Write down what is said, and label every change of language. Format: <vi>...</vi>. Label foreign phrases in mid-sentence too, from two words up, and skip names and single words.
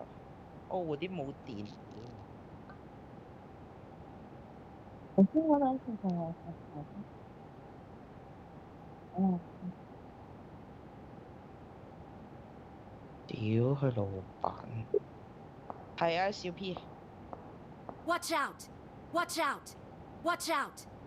<yue>哦，蝴蝶冇電。頭先嗰兩次就係屌佢老闆。係啊，小 P。</yue> <en>Watch out! Watch out! Watch out!</en>